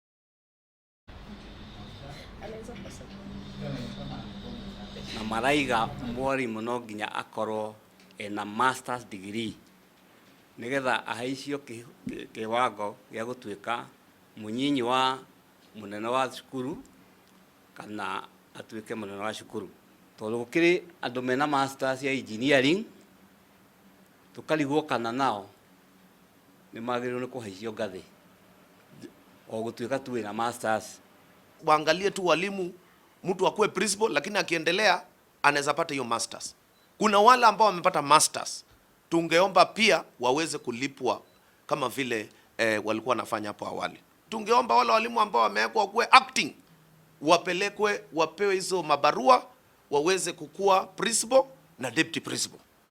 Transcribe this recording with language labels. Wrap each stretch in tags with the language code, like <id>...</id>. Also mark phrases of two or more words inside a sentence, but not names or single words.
<ki>Na maraiga mwarimu no nginya akorwo ena</ki> <en>master's degree</en> <ki>nigetha ahaicio kiwango gya gutuika munyinyi wa munene wa cukuru kana atuike munene wa cukuru. Tondu gukiri andu mena masters ya engineering tukarigwo kana nao ni magirwo ni kuhaicio ngathi o gutuika tu na masters.</ki> <sw>Waangalie tu walimu, mtu akuwe principal lakini akiendelea anaweza pata hiyo masters. Kuna wale ambao wamepata masters, tungeomba pia waweze kulipwa kama vile walikuwa wanafanya hapo awali. Tungeomba wale walimu ambao wamewekwa kuwe acting wapelekwe, wapewe hizo mabarua waweze kukua principal na</sw> <en>deputy principal.</en>